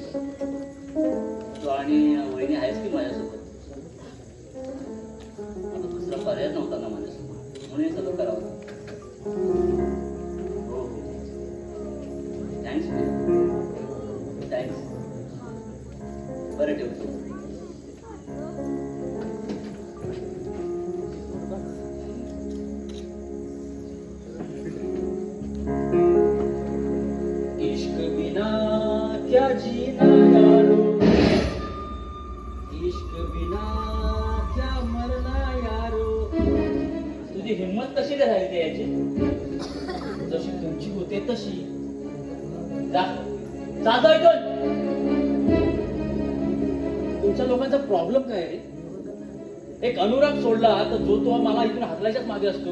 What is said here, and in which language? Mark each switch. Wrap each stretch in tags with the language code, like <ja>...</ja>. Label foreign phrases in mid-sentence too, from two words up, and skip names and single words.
<mr>तू आणि वहिनी आहेस की माझ्यासोबत. आता दुसरा पर्याय नव्हता ना माझ्यासोबत, म्हणून हे सगळं करावं. हो हो,</mr> <en>thanks thanks.</en> <mr>बरं ठेवतो.</mr> <hi>इश्क बिना क्या जीना यारो, इश्क बिना क्या मरना यारो.</hi> <mr>तुझी हिंमत कशी राहिली याची? जशी तुमची होते तशी. जा जा इथून. तुमच्या लोकांचा प्रॉब्लेम काय रे? एक अनुराग सोडला तर जो तो मला इथून हाकलायच्याच मागे असतो.</mr>